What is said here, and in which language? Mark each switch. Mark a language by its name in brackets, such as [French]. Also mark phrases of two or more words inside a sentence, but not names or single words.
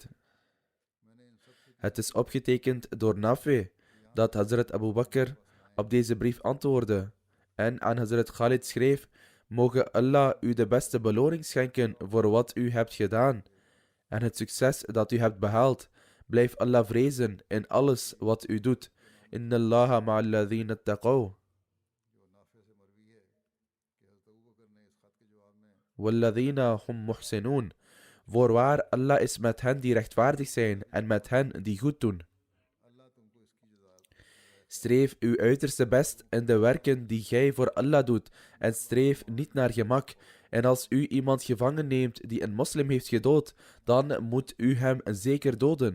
[Dutch] Het is opgetekend door Nafi dat Hazrat Abu Bakr op deze brief antwoordde en aan Hazrat Khalid schreef: moge Allah u de beste beloning schenken voor wat u hebt gedaan en het succes dat u hebt behaald. Blijf Allah vrezen in alles wat u doet. [Arabic] إن الله مع الذين اتقوا. والذين هم محسنون. [Dutch] Voorwaar, Allah is met hen die rechtvaardig zijn en met hen die goed doen. Streef uw uiterste best in de werken die gij voor Allah doet en streef niet naar gemak. En als u iemand gevangen neemt die een moslim heeft gedood, dan moet u hem zeker doden.